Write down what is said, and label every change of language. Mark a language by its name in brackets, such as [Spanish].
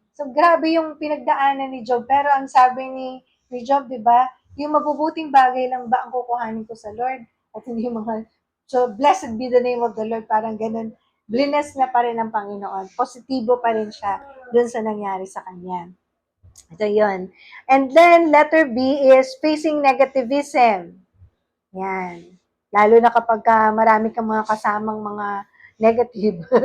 [Filipino] So, grabe yung pinagdaanan ni Job. Pero ang sabi ni Job, di ba, yung mabubuting bagay lang ba ang kukuhanin ko sa Lord? At hindi yung mga, [English] so, blessed be the name of the Lord. [Filipino] Parang ganun. Bless na pa rin ang Panginoon. Positibo pa rin siya dun sa nangyari sa kanya. So, yun. [English] And then, letter B is facing negativism. [Filipino] Yan. Lalo na kapag marami kang mga kasamang mga negative.